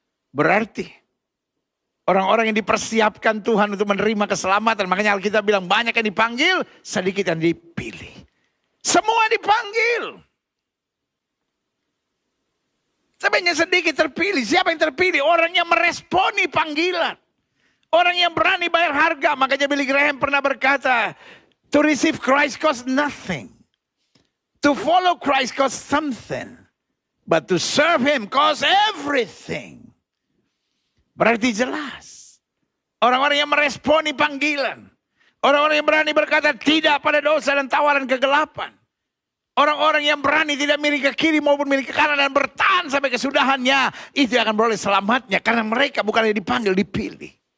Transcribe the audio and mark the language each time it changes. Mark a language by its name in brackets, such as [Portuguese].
[Indonesian] Berarti orang-orang yang dipersiapkan Tuhan untuk menerima keselamatan. Makanya Alkitab bilang banyak yang dipanggil, sedikit yang dipilih. Semua dipanggil. Sebenarnya sedikit terpilih. Siapa yang terpilih? Orang yang meresponi panggilan. Orang yang berani bayar harga. Makanya Billy Graham pernah berkata, [English] to receive Christ costs nothing. To follow Christ costs something. But to serve Him costs everything. [Indonesian] Berarti jelas. Orang-orang yang meresponi panggilan. Orang-orang yang berani berkata tidak pada dosa dan tawaran kegelapan. Orang-orang yang berani tidak miring ke kiri maupun miring ke kanan dan bertahan sampai kesudahannya. Itu yang akan beroleh selamatnya. Karena mereka bukan yang dipanggil, dipilih.